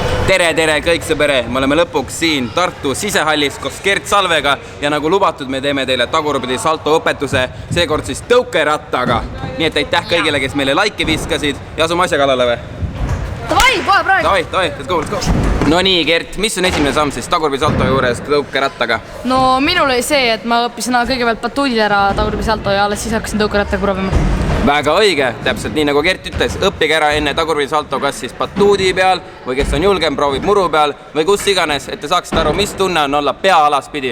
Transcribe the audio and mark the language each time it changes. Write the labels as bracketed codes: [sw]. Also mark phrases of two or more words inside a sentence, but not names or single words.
[et] Tere kõik sõbere, me oleme lõpuks siin Tartu sisehallis koos Gert Salvega ja nagu lubatud, me teeme teile tagurpidi salto õpetuse, seekord siis tõukerattaga. Nii et aitäh kõigile, kes meile laiki viskasid ja asume asja kallale või? Davai, kohe praegu! Davai, [en] let's go! [et] No nii, Gert, mis on esimene samm siis tagurpidi salto juures tõukerattaga? No minul oli see, et ma õppisin kõigepealt batuudid ära tagurpidi salto ja alles siis hakkasin tõukerattaga proovima. Väga õige, täpselt nii nagu Gert ütles, õppige ära enne tagurpidi salto kas siis batuudi peal või kes on julgem, proovib muru peal või kus iganes, et te saaksite aru, mis tunne on olla pea alaspidi.